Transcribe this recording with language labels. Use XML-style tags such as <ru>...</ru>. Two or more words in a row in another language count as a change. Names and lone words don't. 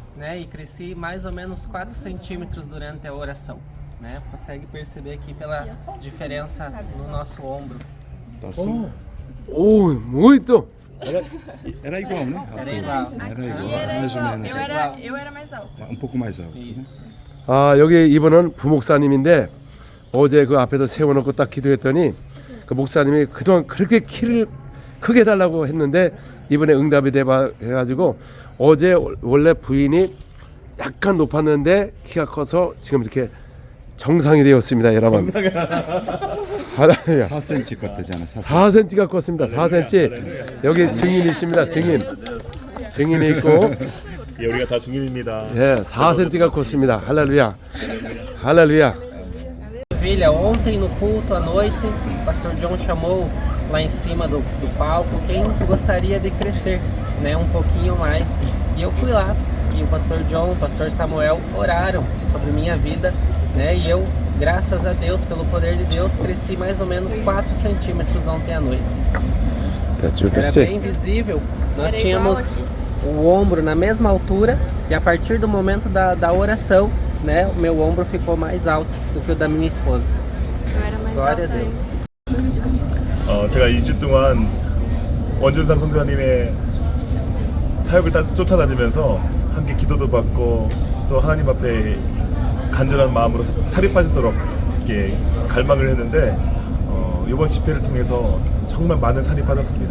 <pt>E cresci mais ou menos 4 centímetros durante a oração, né? Consegue perceber aqui pela diferença no nosso ombro. Tá assim. 오, muito. Era igual, né? Era igual. Era igual, mais ou menos. Eu era mais alta. Um pouco mais alto. Isso.</pt> <ko>아, 여기 이분은 부목사님인데 어제 그 앞에서 세워놓고 딱 기도했더니 그 목사님이 그동안 그렇게 키를 크게 달라고 했는데 이번에 응답이 돼가지고 어제 원래 부인이 약간 높았는데 키가 커서 지금 이렇게 정상이 되었습니다, 여러분. 4cm 같잖아. 4cm가 컸습니다. 4cm. 여기 증인이 있습니다. 증인이 있고. 예, 우리가 다 증인입니다. 예, 4cm가 컸습니다. 할렐루야. 할렐루야.</ko> <pt>Maravilha, ontem no culto à noite, o pastor John chamou lá em cima do palco quem gostaria de crescer, né, um pouquinho mais. E eu fui lá, e o pastor John, o pastor Samuel oraram sobre minha vida, né, e eu, graças a Deus, pelo poder de Deus, cresci mais ou menos 4 centímetros ontem à noite. Era bem visível, nós tínhamos o ombro na mesma altura e a partir do momento da oração, né, o meu ombro ficou mais alto do que o da minha esposa. Eu era mais Glória a Deus.</pt> <ko>제가 2주 동안 원준상 선교사님의 사역을 쫓아다니면서 함께 기도도 받고 또 하나님 앞에 간절한 마음으로 살이 빠지도록 이렇게 갈망을 했는데 이번 집회를 통해서 정말 많은 살이 빠졌습니다.</ko>